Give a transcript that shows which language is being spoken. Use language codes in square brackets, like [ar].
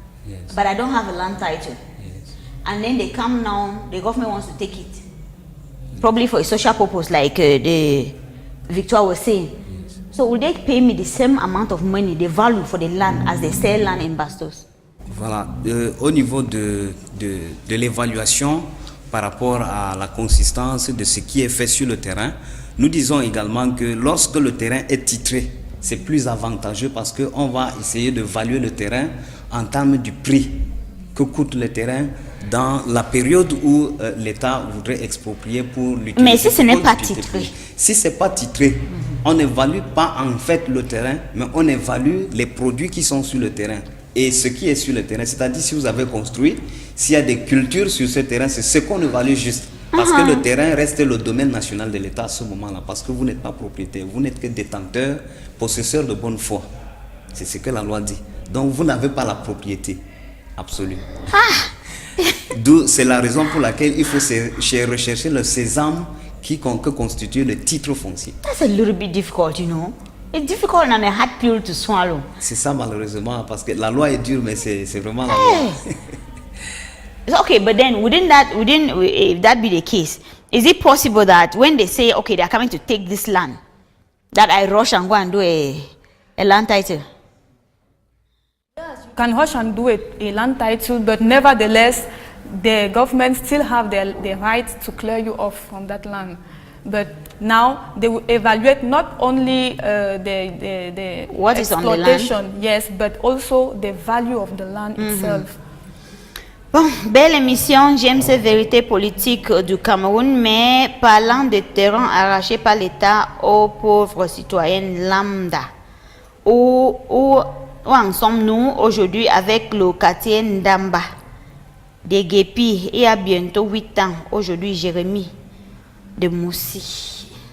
[en] Yes. But I don't have a land title. Yes. And then they come now, the government wants to take it. Probably for a social purpose, like the Victoire was saying. Yes. So will they pay me the same amount of money, the value for the land, as they sell land in Bastos? [fr] Voilà. Au niveau de l'évaluation par rapport à la consistance de ce qui est fait sur le terrain, nous disons également que lorsque le terrain est titré, c'est plus avantageux parce qu'on va essayer de valuer le terrain en termes du prix que coûte le terrain dans la période où l'État voudrait exproprier pour l'utiliser. Mais si ce n'est pas titré? Si ce n'est pas titré, on n'évalue pas en fait le terrain, mais on évalue les produits qui sont sur le terrain et ce qui est sur le terrain. C'est-à-dire si vous avez construit, s'il y a des cultures sur ce terrain, c'est ce qu'on évalue juste. Parce que le terrain reste le domaine national de l'État à ce moment-là, parce que vous n'êtes pas propriétaire, vous n'êtes que détenteur, possesseur de bonne foi. C'est ce que la loi dit. Donc vous n'avez pas la propriété absolue. D'où c'est la raison pour laquelle il faut rechercher le sésame que constitue le titre foncier. [en] That's a little bit difficult, you know. It's difficult and a hard pill to swallow. [fr] C'est ça malheureusement, parce que la loi est dure, mais c'est vraiment la loi. [en] Okay, but then if that be the case, is it possible that when they say, okay, they are coming to take this land, that I rush and go and do a land title? You can rush and do a land title, but nevertheless, the government still have the right to clear you off from that land. But now they will evaluate not only the what is on the land, yes, but also the value of the land itself. [fr] Bon, belle émission, j'aime ces vérités politiques du Cameroun, mais parlant de terrains arrachés par l'État aux pauvres citoyens lambda, où en sommes-nous aujourd'hui avec le quartier Ndamba, des Guépis, il y a bientôt 8 ans, aujourd'hui Jérémy de Moussi.